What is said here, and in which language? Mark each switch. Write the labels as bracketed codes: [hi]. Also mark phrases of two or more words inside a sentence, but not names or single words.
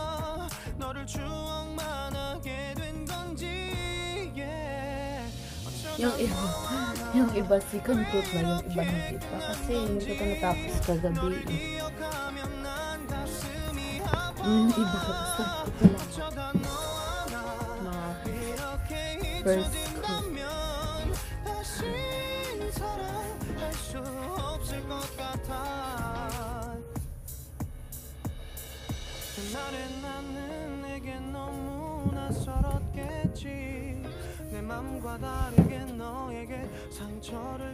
[tl] Yung iba sikapot na, yung iba hindi pa. Kasi hindi ko natapos kagabi. Yung iba basta ko lang. [en] First cook. [ko] 나는 내게 너무 낯설었겠지 내 맘과 다르게 너에게 상처를